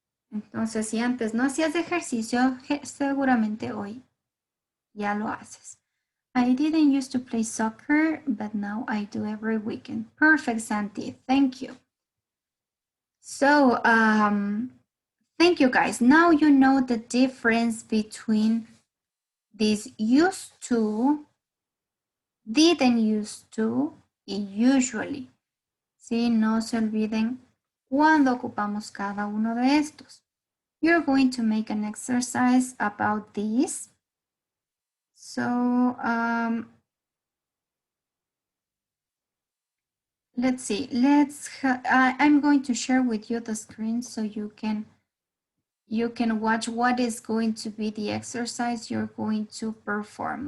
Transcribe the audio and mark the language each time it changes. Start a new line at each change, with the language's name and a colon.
Spanish: Entonces, si antes no hacías ejercicio, seguramente hoy ya lo haces.
English: I didn't used to play soccer, but now I do every weekend. Perfect, Santi. Thank you. So, thank you, guys. Now you know the difference between this used to, didn't used to, y usually.
Spanish: Sí, no se olviden cuando ocupamos cada uno de estos.
English: You're going to make an exercise about this. So, let's see. I'm going to share with you the screen so you can watch what is going to be the exercise you're going to perform.